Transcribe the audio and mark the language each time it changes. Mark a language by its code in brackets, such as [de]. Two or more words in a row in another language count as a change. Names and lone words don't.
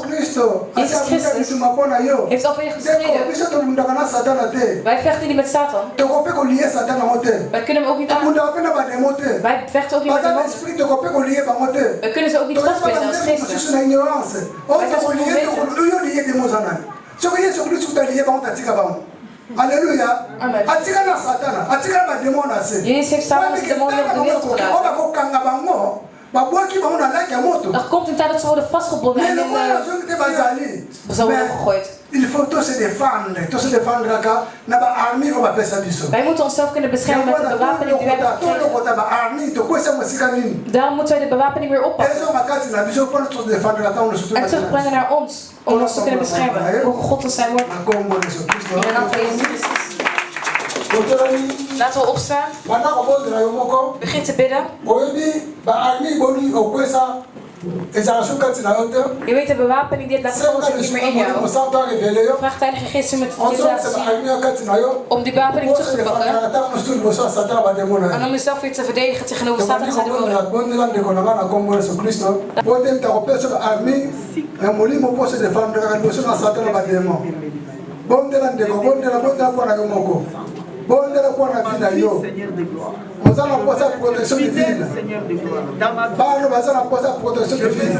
[nl] Jezus Christus heeft al voor je gestreden. Wij vechten niet met Satan. Wij kunnen hem ook niet aan. Wij vechten ook niet met demonen. We kunnen ze ook niet vastbinden als geesten. Wij zijn Alléluia. Amen. [ln] Atika na Satana, atika na démon na se. [nl] Jezus heeft Satan als demon op de wereld gedaan. Er komt een tijd dat ze worden vastgebonden en in ze worden gegooid. [fr] Il faut tous se défendre Wij [nl] moeten onszelf kunnen beschermen met de bewapening die wij hebben gekregen. Daarom moeten wij de bewapening weer oppakken. En terugbrengen naar ons, om ons te kunnen beschermen. Mogen God ons zijn woord. In de naam van Jezus Christus. Laten we opstaan. Begin te bidden. Je weet de bewapening die het laat komen zit niet meer in jou. Vraag Heilige Geest met dit laten zien. Om die bewapening terug te pakken. En om jezelf weer te verdedigen tegenover Satan en zijn demonen. [ln] Bondela kwa na vida yo. Ozana posa [fr] protection divine. [ln] Bano bazana posa [fr] protection divine.